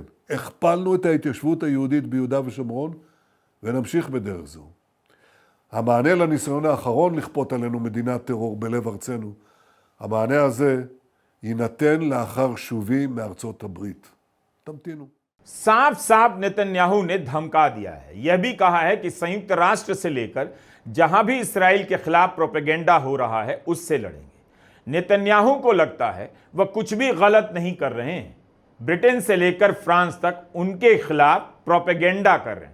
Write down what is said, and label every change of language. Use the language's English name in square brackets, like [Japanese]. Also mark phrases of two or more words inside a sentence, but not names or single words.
[Hebrew] הכפלנו את ההתיישבות היהודית ביהודה ושומרון ונמשיך בדרך זו. המענה לניסיון האחרון לכפות עלינו מדינת טרור בלב ארצנו, המענה הזה יינתן לאחר שובי מארצות הברית. תמתינו. [Hindi] साफ साफ नेतन्याहू ने धमका दिया है। यह भी कहा है कि संयुक्त राष्ट्र से लेकर जहां भी इसराइल के खिलाफ प्रोपेगेंडा हो रहा है उससे लड़ेंगे। नेतन्याहू को लगता है वह कुछ भी गलत नहीं कर रहे हैं। ब्रिटेन से लेकर फ्रांस तक उनके खिलाफ प्रोपेगेंडा कर रहे हैं।